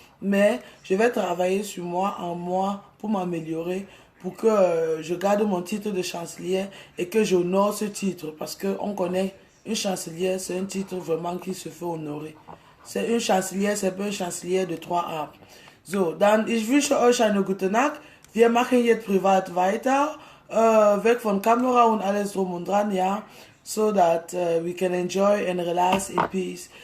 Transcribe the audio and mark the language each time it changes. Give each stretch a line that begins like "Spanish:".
French: Mais je vais travailler sur moi, en moi, pour m'améliorer, pour que je garde mon titre de chancelière et que j'honore ce titre. Parce qu'on connaît une chancelière, c'est un titre vraiment qui se fait honorer. C'est une chancelière, c'est pas une chancelière de 3 arbres.
German: So, dann ich wünsche euch eine gute Nacht. Wir machen jetzt privat weiter, weg von Kamera und alles drum und dran, ja.
English: So that we can enjoy and relax in peace.